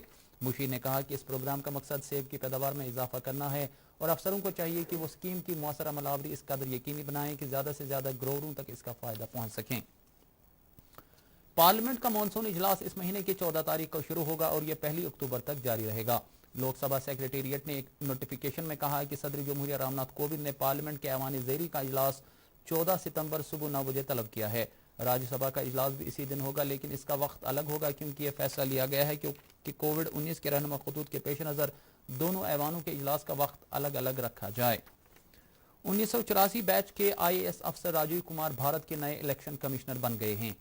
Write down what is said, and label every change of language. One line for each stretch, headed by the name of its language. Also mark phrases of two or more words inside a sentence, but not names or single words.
Urdu: مشیر نے کہا کہ اس پروگرام کا مقصد سیب کی پیداوار میں اضافہ کرنا ہے اور افسروں کو چاہیے کہ وہ اسکیم کی مؤثر عمل آوری اس قدر یقینی بنائیں کہ زیادہ سے زیادہ گرووروں تک اس کا فائدہ پہنچ سکیں۔ پارلیمنٹ کا مانسون اجلاس اس مہینے کی 14 تاریخ کو شروع ہوگا اور یہ 1 اکتوبر تک جاری رہے گا۔ لوک سبھا سیکریٹریٹ نے ایک نوٹیفیکیشن میں کہا ہے کہ صدر جمہوریہ رام ناتھ کووند نے پارلیمنٹ کے ایوان زیری کا اجلاس 14 ستمبر صبح 9 بجے طلب کیا ہے۔ راجیہ سبھا کا اجلاس بھی اسی دن ہوگا، لیکن اس کا وقت الگ ہوگا کیونکہ یہ فیصلہ لیا گیا ہے کہ کووڈ-19 کے رہنما خطوط کے پیش نظر دونوں ایوانوں کے اجلاس کا وقت الگ الگ رکھا جائے۔ 1984 بیچ کے IAS افسر راجیو کمار بھارت کے نئے الیکشن کمشنر بن گئے ہیں۔